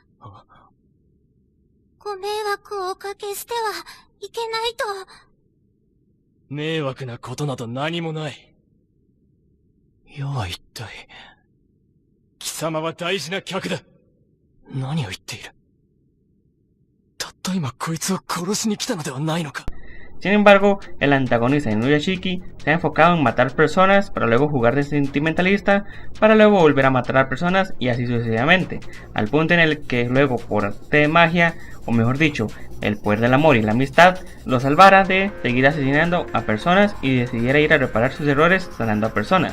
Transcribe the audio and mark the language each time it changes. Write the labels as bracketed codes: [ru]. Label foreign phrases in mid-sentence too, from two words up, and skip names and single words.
[ja] ご迷惑をおかけしてはいけないと。迷惑なことなど何もない。世は一体、貴様は大事な客だ。何を言っている。たった今こいつを殺しに来たのではないのか。 [es] Sin embargo, el antagonista de Inuyashiki se ha enfocado en matar personas para luego jugar de sentimentalista, para luego volver a matar a personas y así sucesivamente, al punto en el que luego por arte de magia, o mejor dicho, el poder del amor y la amistad, lo salvara de seguir asesinando a personas y decidiera ir a reparar sus errores sanando a personas.